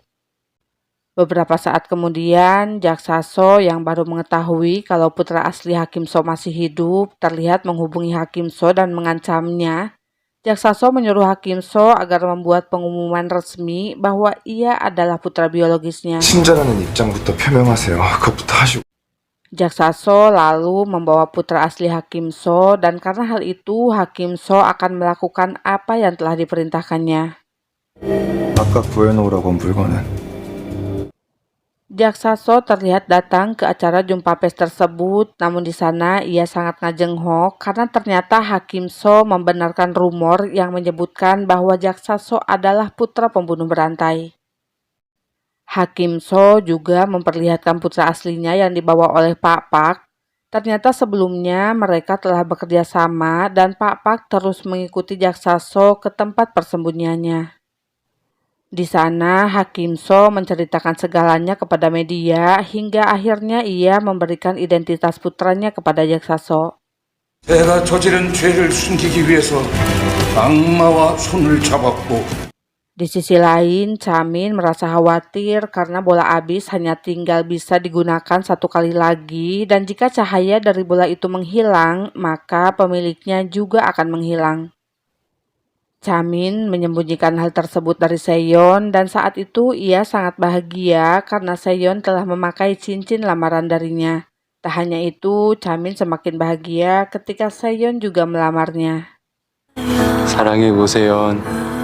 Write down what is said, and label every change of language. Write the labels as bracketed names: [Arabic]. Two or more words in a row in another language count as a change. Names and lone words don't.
[Indonesian] Beberapa saat kemudian, Jaksaso yang baru mengetahui kalau putra asli Hakim So masih hidup terlihat menghubungi Hakim So dan mengancamnya. Jaksaso menyuruh Hakim So agar membuat pengumuman resmi bahwa ia adalah putra biologisnya. [Korean] 친자라는 입장부터 표명하세요. 그것부터 하시고. [Indonesian] Jaksaso lalu membawa putra asli Hakim So dan karena hal itu Hakim So akan melakukan apa yang telah diperintahkannya. [Korean] 아까 구해놓으라고 한 물건은 [Indonesian] Jaksaso terlihat datang ke acara jumpa pers tersebut, namun di sana ia sangat ngajenghok karena ternyata Hakim So membenarkan rumor yang menyebutkan bahwa Jaksaso adalah putra pembunuh berantai. Hakim So juga memperlihatkan putra aslinya yang dibawa oleh Pak Pak. Ternyata sebelumnya mereka telah bekerja sama dan Pak Pak terus mengikuti Jaksaso ke tempat persembunyiannya. Di sana, Hakim So menceritakan segalanya kepada media hingga akhirnya ia memberikan identitas putranya kepada Jaksaso. [Korean] 내가 저지른 죄를 숨기기 위해서 악마와 손을 잡았고 [Indonesian] Di sisi lain, Chamin merasa khawatir karena bola abis hanya tinggal bisa digunakan satu kali lagi dan jika cahaya dari bola itu menghilang, maka pemiliknya juga akan menghilang. Chamin menyembunyikan hal tersebut dari Seon dan saat itu ia sangat bahagia karena Seon telah memakai cincin lamaran darinya. Tak hanya itu, Chamin semakin bahagia ketika Seon juga melamarnya. [Korean] 사랑해, 오세연.